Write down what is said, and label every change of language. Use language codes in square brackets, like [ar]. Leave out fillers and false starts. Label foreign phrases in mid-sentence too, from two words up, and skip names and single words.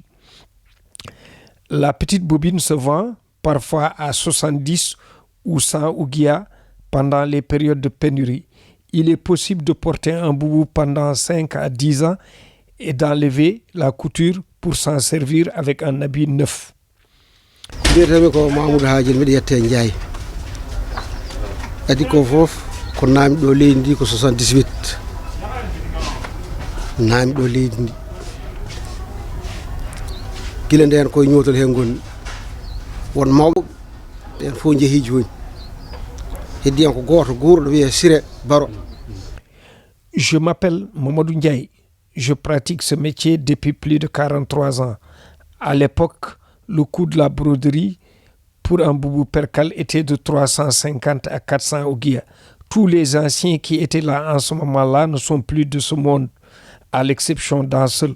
[fr] La petite bobine se vend parfois à 70 ou 100 ouguiya pendant les périodes de pénurie. Il est possible de porter un boubou pendant 5 à 10 ans et d'enlever la couture pour s'en servir avec un habit neuf. [ff] Ko Mamoudou Hadjel mi yette Ndiaye adi ko fof ko naami do leydi ko 78 naami do leydi gila nden koye ñootol hen gonni won mawɓe ɓen fof jeehi joni heddi en ko goto guurɗo wiye Siré Baro. [fr] Je m'appelle Mamadou Ndiaye. Je pratique ce métier depuis plus de 43 ans. À l'époque, le coût de la broderie pour un boubou percale était de 350 à 400 ouguiya. Tous les anciens qui étaient là en ce moment-là ne sont plus de ce monde, à l'exception d'un seul.